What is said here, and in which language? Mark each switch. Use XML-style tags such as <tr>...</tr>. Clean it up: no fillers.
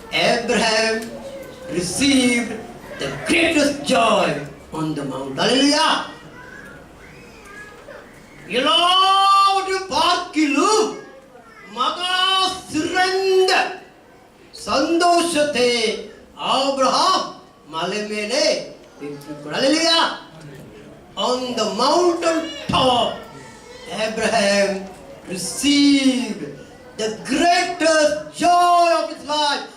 <en>Abraham received the greatest joy on the mount. Hallelujah.</en> <ta>எல்லாவற்றையும் பார்க்கிலும் மகா சிறந்த சந்தோஷத்தை ஆபிரகாம் மலை மேலே பெற்றுக்கொண்டார். ஹல்லேலூயா.</ta> <en>On the mountain top, Abraham received the greatest joy of his life.</en>